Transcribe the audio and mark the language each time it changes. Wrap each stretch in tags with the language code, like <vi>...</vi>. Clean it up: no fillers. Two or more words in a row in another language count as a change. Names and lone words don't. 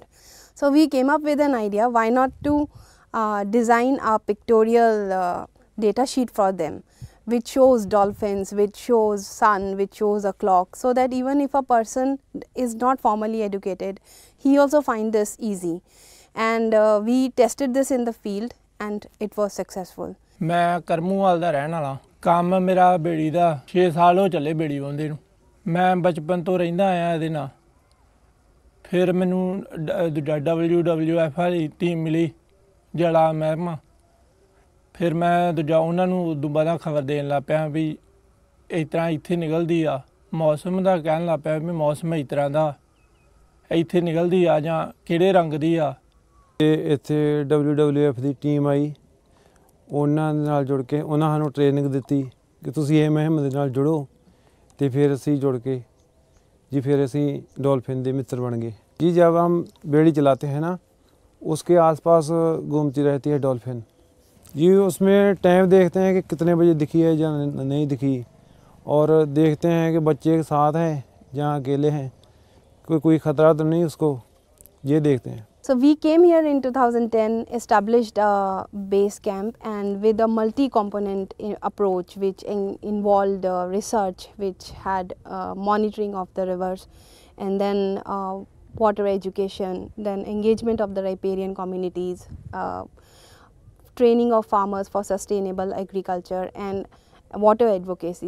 <en>So we came up with an idea, why not to design a pictorial data sheet for them, which shows dolphins, which shows sun, which shows a clock, so that even if a person is not formally educated, he also finds this easy. And we tested this in the field and it was successful.</en> <pa>ਮੈਂ ਕਰਮੂਵਾਲ ਦਾ ਰਹਿਣ ਵਾਲਾ ਕੰਮ ਮੇਰਾ ਬੇੜੀ ਦਾ 6 ਸਾਲ ਹੋ ਚਲੇ ਬੇੜੀ ਵਾਹੁੰਦੇ ਨੂੰ। ਮੈਂ ਬਚਪਨ ਤੋਂ ਰਹਿੰਦਾ ਆਇਆ ਇਹਦੇ ਨਾਲ। ਫਿਰ ਮੈਨੂੰ WWF ਵਾਲੀ ਟੀਮ ਮਿਲੀ ਜਿਹੜਾ ਮਹਿਕਮਾ। ਫਿਰ ਮੈਂ ਦੂਜਾ ਉਨ੍ਹਾਂ ਨੂੰ ਦੁਬਾਰਾ ਖ਼ਬਰ ਦੇਣ ਲੱਗ ਪਿਆ ਵੀ ਇਸ ਤਰ੍ਹਾਂ ਇੱਥੇ ਨਿਕਲਦੀ ਆ ਮੌਸਮ ਦਾ ਕਹਿਣ ਲੱਗ ਪਿਆ ਵੀ ਮੌਸਮ ਇਸ ਤਰ੍ਹਾਂ ਦਾ ਇੱਥੇ ਨਿਕਲਦੀ ਆ ਜਾਂ ਕਿਹੜੇ ਰੰਗ ਦੀ ਆ ਤੇ ਇੱਥੇ WWF ਦੀ ਟੀਮ ਆਈ ਉਹਨਾਂ ਨਾਲ ਜੁੜ ਕੇ ਉਹਨਾਂ ਸਾਨੂੰ ਟ੍ਰੇਨਿੰਗ ਦਿੱਤੀ ਕਿ ਤੁਸੀਂ ਇਹ ਮੁਹਿੰਮ ਦੇ ਨਾਲ ਜੁੜੋ ਤੇ ਫਿਰ ਅਸੀਂ ਜੁੜ ਕੇ ਜੀ ਫਿਰ ਅਸੀਂ</pa> <hi>डॉल्फिन के मित्र बन गए जी। जब हम बेड़ी चलाते हैं ना उसके आसपास घूमती रहती है डॉल्फिन जी। उसमें टाइम देखते हैं कि कितने बजे दिखी है या नहीं दिखी और देखते हैं कि बच्चे के साथ हैं या अकेले हैं, कोई ख़तरा तो नहीं उसको, ये देखते हैं।</hi> <en>So we came here in 2010, established a base camp, and with a multi-component approach which involved research, which had monitoring of the rivers, and then water education, then engagement of the riparian communities, training of farmers for sustainable agriculture, and water advocacy.</en>